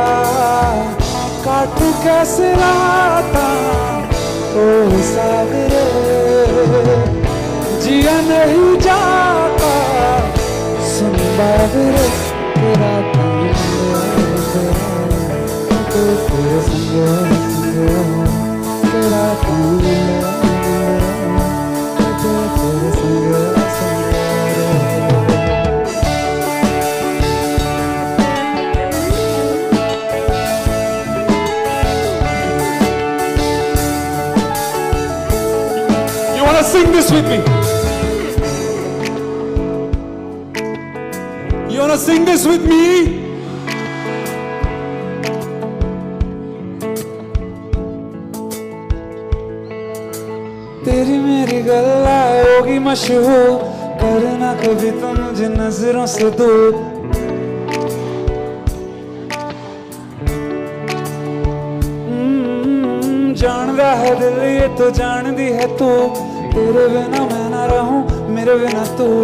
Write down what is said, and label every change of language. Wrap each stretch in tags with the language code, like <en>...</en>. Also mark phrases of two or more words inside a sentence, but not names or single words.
<hi>काटू कैसे राता ओ सागरे, जिया नहीं जाता सुन बाबरे तेरा तेरे संगे तेरा तेरे संगे संगे।</hi> <en>Sing this with me. You wanna sing this with me?</en> <hi>तेरी मेरी गल्ला होगी मशहूर, करना कभी तुम मुझे नजरों से दूर। जान रहा है दिल ये तो जान दी है तू, तेरे बिना मैं ना रहूं मेरे बिना तू।</hi>